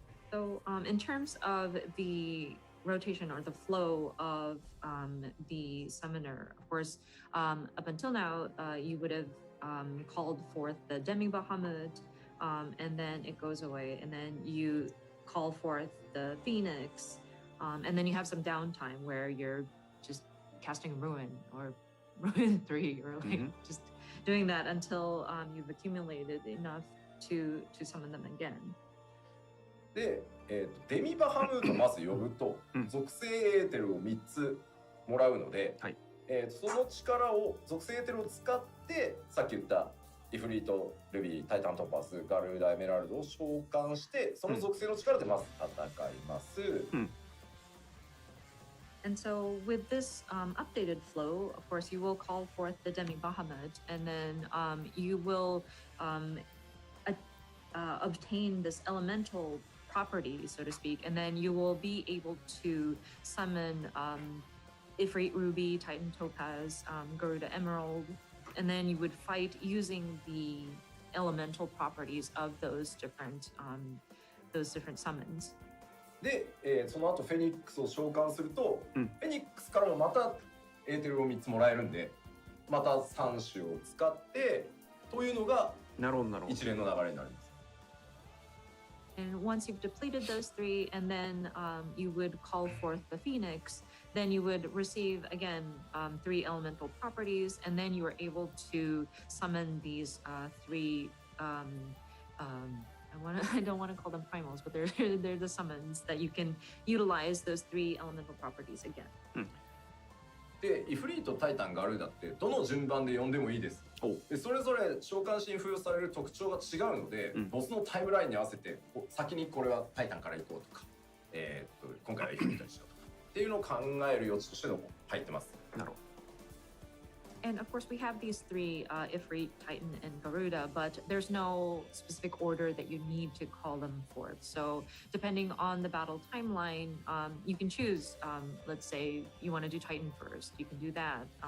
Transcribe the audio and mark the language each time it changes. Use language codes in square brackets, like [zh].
[en] So in terms of the rotation or the flow of the summoner, of course, up until now, you would have called forth the Demi Bahamut, and then it goes away, and then you call forth the Phoenix, and then you have some downtime where you're just casting Ruin or Ruin 3, or like just doing that until you've accumulated enough to summon them again. [ja] で、デミバハムートまず呼ぶと、属性エーテルを3つもらうので、はい、その力を属性エーテルを使ってさっき言ったイフリート、ルビー、タイタントパス、ガルーダ、エメラルドを召喚してその属性の力でまず戦います。 [en] And so with this updated flow, of course, you will call forth the Demi Bahamut, and then you will obtain this elemental property, so to speak, and then you will be able to summon Ifrit Ruby, Titan Topaz, Garuda Emerald, and then you would fight using the elemental properties of those different summons. [ja] で、その後フェニックスを召喚すると、フェニックスからもまたエーテルを3つもらえるんで、また3種を使ってというのが一連の流れになります。 [en] And once you've depleted those 3, and then you would call forth the Phoenix, then you would receive again 3 elemental properties, and then you are able to summon these 3. I don't want to call them primals, but they're the summons that you can utilize those 3 elemental properties again. [ja] で、イフリート、タイタン、ガルーダってどの順番で呼んでもいいです。で、それぞれ召喚士に付与される特徴が違うので、ボスのタイムラインに合わせて先にこれはタイタンから行こうとか、今回はイフリートにしようとかっていうのを考える余地としての入ってます。なるほど。 [en] And of course, we have these 3, Ifrit, Titan, and Garuda, but there's no specific order that you need to call them forth. So depending on the battle timeline, you can choose, let's say you want to do Titan first, you can do that.